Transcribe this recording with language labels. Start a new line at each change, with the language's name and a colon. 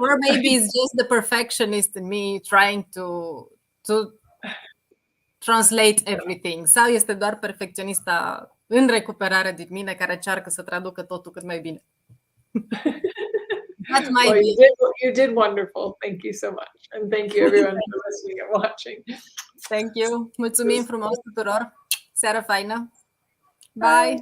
English: Or maybe it's just the perfectionist in me trying to translate everything.
Romanian: Sau este doar perfecționista în recuperare din mine care încearcă să traducă totul cât mai bine.
English: Well, you did wonderful. Thank you so much. And thank you everyone for listening and watching. Thank you.
Romanian: Mulțumim frumos tuturor. Seară faină. Bye.